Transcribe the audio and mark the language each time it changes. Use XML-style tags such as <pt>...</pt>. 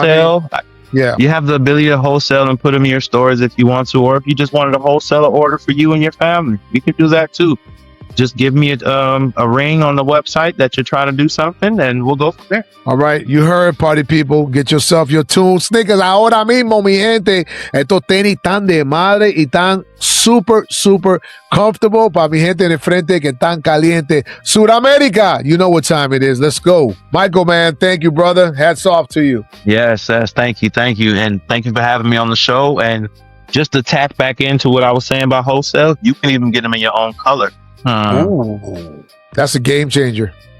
<en>You know what I mean? Yeah. You have the ability to wholesale and put them in your stores if you want to, or if you just wanted to wholesale an order for you and your family, you can do that too. Just give me a ring on the website that you're trying to do something, and we'll go from there. All right, you heard, party people. Get yourself your TuneZ sneakers</en> <es>ahora mismo, mi gente. Estos tenis tan de madre y tan</es> <en>super, super comfortable</en> <es>para mi gente en el frente que tan caliente.</es> <en>Sudamérica, you know what time it is. Let's go. Michael, man, thank you, brother. Hats off to you. Yes, thank you. And thank you for having me on the show. And just to tap back into what I was saying about wholesale, you can even get them in your own color. Ooh, that's a game changer.</en>